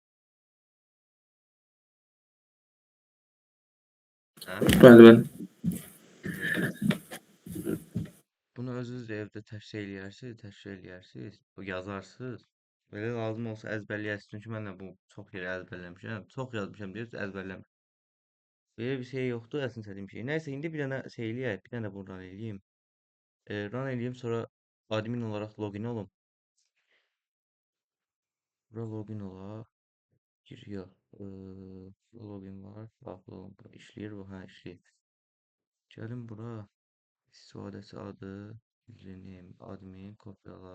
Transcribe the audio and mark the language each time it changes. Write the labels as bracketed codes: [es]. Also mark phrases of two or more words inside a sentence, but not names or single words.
[az] Hə? Bəli, bəli. Bunu özünüz də evdə təşkil eləyərsiniz, bu yazarsınız. Belə lazım olsa əzbərləyərsiniz. Çünki mən də bu çox yerə əzbərləmişəm. Çox yazmışam deyə əzbərləmişəm. [tr] Böyle bir şey yoktu aslında istediğim şey. Neyse indi bir tane şeyliye, bir tane buradan eləyim. [az] Run eləyim sonra admin olarak login olum. Bura login ola. Giriyor. Login var. Daxil olun. İşləyir bu, hə işləyir. Gəlin bura. İstifadəçi adı, username, admin, kopyala.